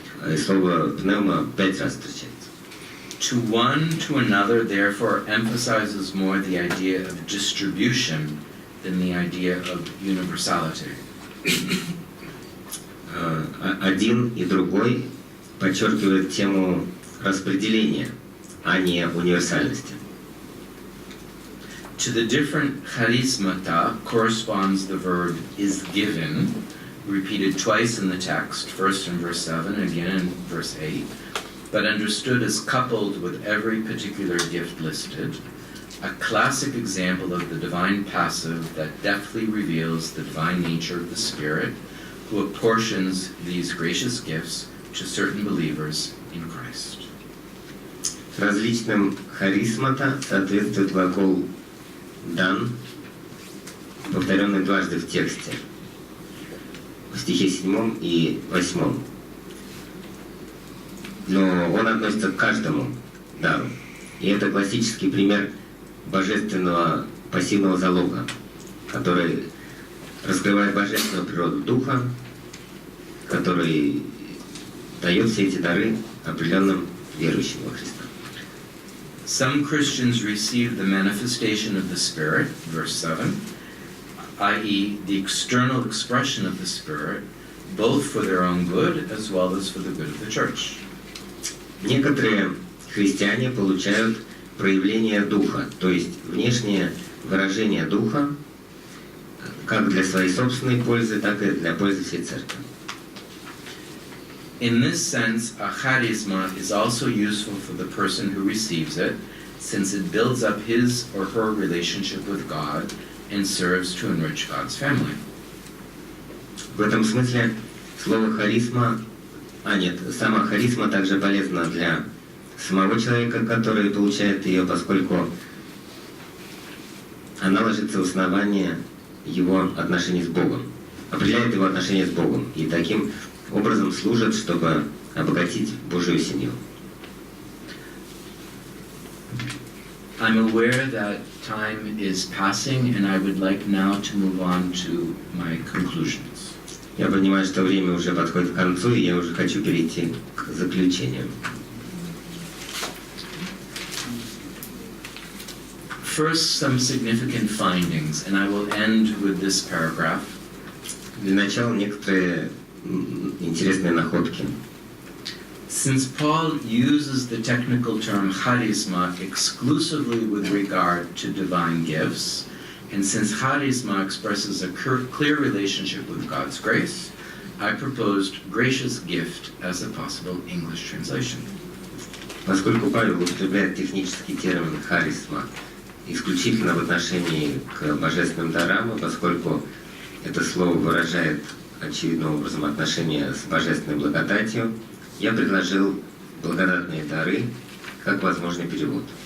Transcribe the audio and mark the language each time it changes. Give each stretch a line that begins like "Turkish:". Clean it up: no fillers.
Russian: И слово «пневма» 5 раз встречается.
English: To one, to another, therefore, emphasizes more the idea of distribution than the idea of universality.
Russian: Один и другой подчеркивают тему распределения, а не универсальности.
English: To the different charismata corresponds the verb is given, repeated twice in the text, first in verse 7, again in verse 8, but understood as coupled with every particular gift listed, a classic example of the divine passive that deftly reveals the divine nature of the Spirit, who apportions these gracious gifts to certain believers in Christ.
Russian: Различным харизмата соответствует глагол «дан», повторенный дважды в тексте, в стихе 7 и 8. Но он относится к каждому дару. И это классический пример божественного пассивного залога, который раскрывает божественную природу Духа, который дает все эти дары определенным верующим во Христа.
English: Some Christians receive the manifestation of the Spirit, verse 7, i.e., the external expression of the Spirit, both for their own good as well as for the good of the church.
Russian: Некоторые христиане получают проявление Духа, то есть внешнее выражение Духа, как для своей собственной пользы, так и для пользы всей церкви.
English: In this sense, a charisma is also useful for the person who receives it, since it builds up his or her relationship with God and serves to enrich God's family.
Russian: В этом смысле слово «харизма», сама харизма также полезна для самого человека, который получает ее, поскольку она ложится в основание его отношений с Богом, определяет его отношения с Богом и таким образом служит, чтобы обогатить Божию семью.
English: I'm aware that time is passing, and I would like now to move on to my conclusions.
Russian: Я понимаю, что время уже подходит к концу, и я уже хочу перейти к заключению.
English: First, some significant findings, and I will end with this paragraph.
Russian: Для начала некоторые интересные находки.
English: Since Paul uses the technical term charisma exclusively with regard to divine gifts, and since charisma expresses a clear relationship with God's grace, I proposed gracious gift as a possible English translation.
Russian: Поскольку Павел употребляет технический термин «харизма» исключительно в отношении к божественным дарам, и поскольку это слово выражает очевидным образом отношение с божественной благодатью, я предложил благодатные дары как возможный перевод.